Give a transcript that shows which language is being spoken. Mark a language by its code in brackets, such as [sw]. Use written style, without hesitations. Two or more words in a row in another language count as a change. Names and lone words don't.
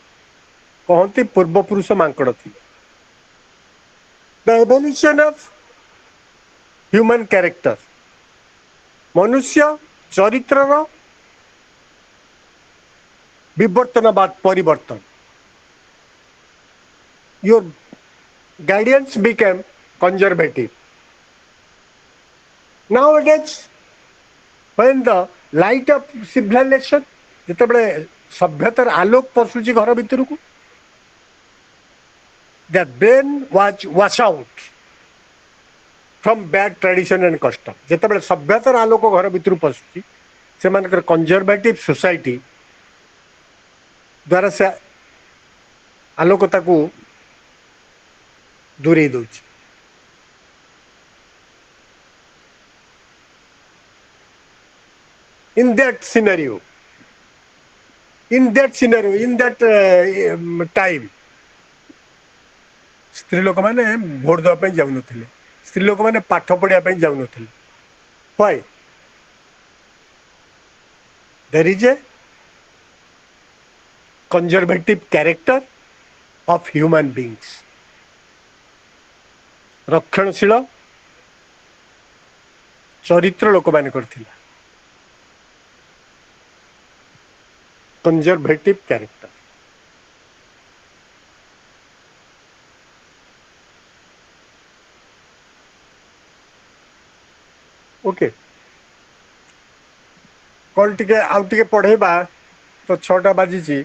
[or] କହନ୍ତି ପୂର୍ବପୁରୁଷ ମାଙ୍କଡ ଥିଲେ। [en] the evolution of human character, [or] ମନୁଷ୍ୟ ଚରିତ୍ରର ବିବର୍ତ୍ତନବାଦ ପରିବର୍ତ୍ତନ। [en] Your guidance became conservative. Nowadays, when the light of civilization, [or] ଯେତେବେଳେ ସଭ୍ୟତାର ଆଲୋକ ପଶୁଛି ଘର ଭିତରକୁ, [en] the brain was wash out from bad tradition and custom. [or] ଯେତେବେଳେ ସଭ୍ୟତାର ଆଲୋକ ଘର ଭିତରକୁ ପଶୁଛି, ସେମାନଙ୍କର [en] conservative society [or] ଦ୍ୱାରା ସେ ଆଲୋକତାକୁ ଦୂରେଇ ଦଉଛି। [en] In that scenario, in that time, [or] ସ୍ତ୍ରୀ ଲୋକମାନେ ଭୋଟ ଦେବା ପାଇଁ ଯାଉନଥିଲେ, ସ୍ତ୍ରୀ ଲୋକମାନେ ପାଠ ପଢିବା ପାଇଁ ଯାଉନଥିଲେ। [en] Why? There is a conservative character of human beings. [or] ରକ୍ଷଣଶୀଳ ଚରିତ୍ର ଲୋକମାନେ କରିଥିଲା, [en] conservative character. [or] ଓକେ, କଣ ଟିକେ ଆଉ ଟିକେ ପଢେଇବା ତ 6ଟା ବାଜିଛି।